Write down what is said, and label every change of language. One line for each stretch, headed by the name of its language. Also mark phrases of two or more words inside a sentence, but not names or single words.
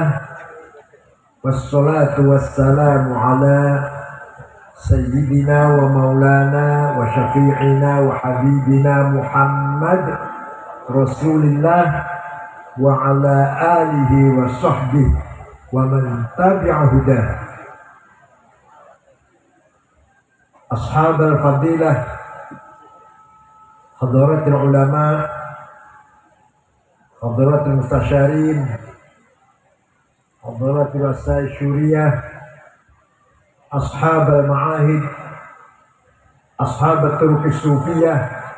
Arabic: والصلاة والسلام على سيدنا ومولانا وشفيعنا وحبيبنا محمد رسول الله وعلى آله وصحبه ومن تبع هداه. أصحاب الفضيلة حضرات العلماء حضرات المستشارين حضرات أعضاء الشورية أصحاب المعاهد أصحاب الطرق الصوفية,